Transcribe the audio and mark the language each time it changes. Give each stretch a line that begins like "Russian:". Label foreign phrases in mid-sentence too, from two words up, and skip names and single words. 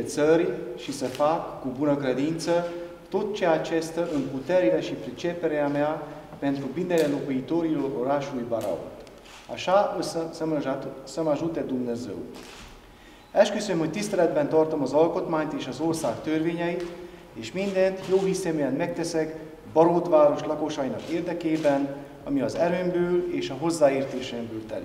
Romanian: țării și să fac cu bună credință tot ceea ce stă în puterile și priceperea mea pentru binele locuitorilor orașului Baraut. Așa să mă ajute Dumnezeu.
Hungarian: Esküszöm, hogy tiszteletben tartom az alkotmányt és az ország törvényeit, és mindent jóhiszeműen megteszek Barótváros lakosainak érdekében, ami az erőmből és a hozzáértésemből telik.